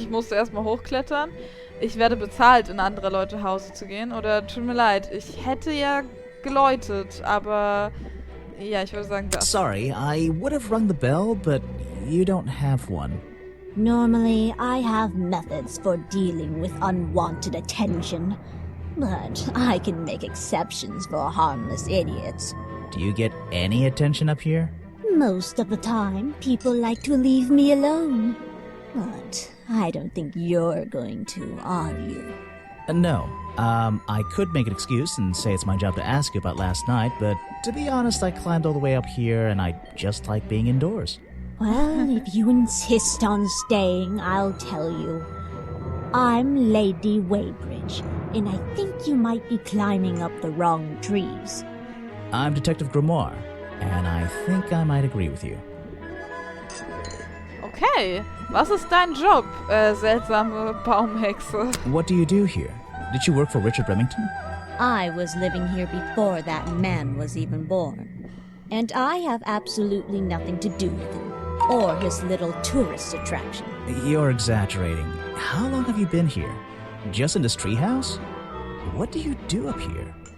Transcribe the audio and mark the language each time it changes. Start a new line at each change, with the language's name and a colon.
German: Ich musste erstmal hochklettern. Ich werde bezahlt, in andere Leute Hause zu gehen. Oder tut mir leid, ich hätte ja geläutet, aber ja, ich würde sagen das.
English: Sorry, I would have rung the bell, but you don't have one. Normally, I have methods for dealing with unwanted attention. But I can make exceptions for harmless idiots. Do you get any attention up here? Most of the time, people like to leave me alone. But I don't think you're going to, are you? No. I could make an excuse and say it's my job to ask you about last night, but to be honest, I climbed all the way up here and I just like being indoors. Well, if you insist on staying, I'll tell you. I'm Lady Weybridge, and I think you might be climbing up the wrong trees. I'm Detective Grimoire, and I think I might agree with you.
German: Okay, was ist dein Job, seltsame Baumhexe?
English: What do you do here? Did you work for Richard Remington? I was living here before that man was even born. And I have absolutely nothing to do with him, or his little tourist attraction. You're exaggerating. How long have you been here? Just in this treehouse? What do you do up here?